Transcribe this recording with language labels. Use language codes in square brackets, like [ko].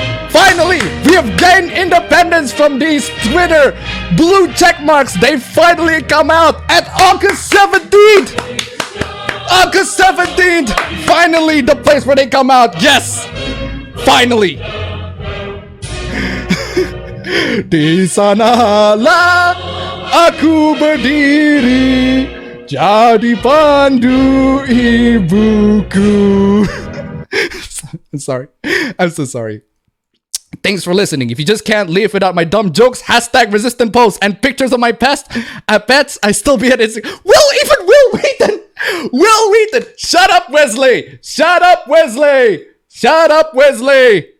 [en] Finally, we have gained independence from these Twitter blue check marks. They finally come out at August 17th. August 17th. Finally, the place where they come out. Yes. Finally. [id] Di sanalah aku berdiri jadi pandu ibuku. [en] I'm sorry. I'm so sorry. Thanks for listening. If you just can't live without my dumb jokes, hashtag resistant posts, and pictures of my pets, I still be at it. Will Wheaton! Will Wheaton! Shut up, Wesley! Shut up, Wesley! Shut up, Wesley!